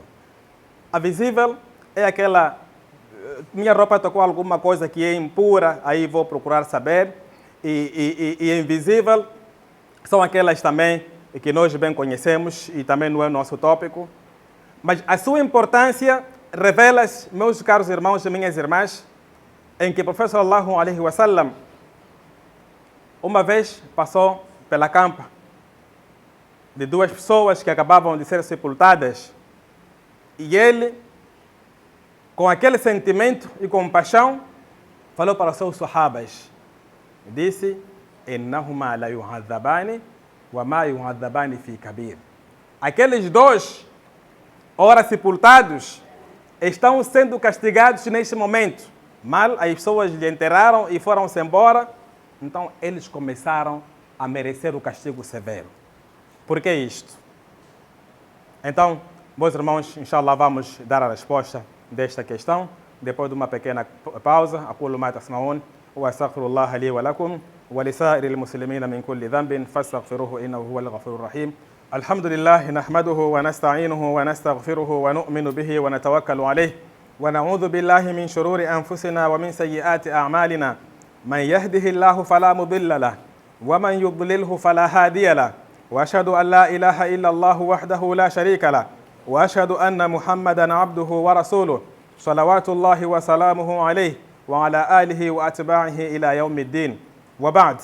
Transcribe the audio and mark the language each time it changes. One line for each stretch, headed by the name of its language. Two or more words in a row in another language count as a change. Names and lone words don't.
Portuguese: A visível é aquela, minha roupa tocou alguma coisa que é impura, aí vou procurar saber. E invisível são aquelas também que nós bem conhecemos e também não é nosso tópico. Mas a sua importância revela-se, meus caros irmãos e minhas irmãs, em que o profeta
Arabic: صلى الله عليه وسلم
Portuguese: uma vez passou pela campa de duas pessoas que acabavam de ser sepultadas e ele, com aquele sentimento e compaixão, falou para os seus sahabas, disse:
Arabic: "إنهما ليعذبان وما يعذبان في كبير."
Portuguese: Aqueles dois, ora sepultados, estão sendo castigados neste momento. Mal, as pessoas lhe enterraram e foram-se embora, então eles começaram a merecer o castigo severo. Por que isto? Então, meus irmãos, inshallah, vamos dar a resposta desta questão, depois de uma pequena pausa.
Arabic: أقول ما تسمعون وأستغفر الله لي ولكم ولسائر المسلمين من كل ذنب فاستغفروه إنه هو الغفور الرحيم. الحمد لله نحمده ونستعينه ونستغفره ونؤمن به ونتوكل عليه ونعوذ بالله من شرور أنفسنا ومن سيئات أعمالنا. من يهده الله فلا مضل له ومن يضلله فلا هادي له. وأشهد أن لا إله إلا الله وحده لا شريك له وأشهد أن محمدا عبده ورسوله. صلوات الله وسلامه عليه وعلى آله وأتباعه إلى يوم الدين. وبعد.